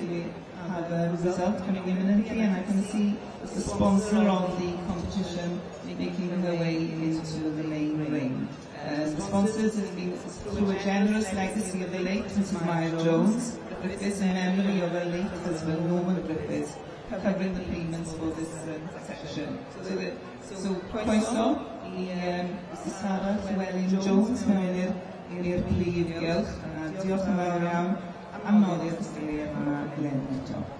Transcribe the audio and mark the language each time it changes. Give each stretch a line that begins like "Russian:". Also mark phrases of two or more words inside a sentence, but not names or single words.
English: We have a result coming imminently, and I can see the sponsor of the competition making her way into the main ring. The sponsors have been through a generous legacy of the late Mrs. Maya Jones, Griffiths in memory of her late husband Norman Griffiths, covering the payments for this section.
Welsh: So croeso I Mrs. Sarah Llewellyn Jones mewn i'r prif gylch. Diolch yn fawr iawn am noddi'r ystyried yma eleni eto.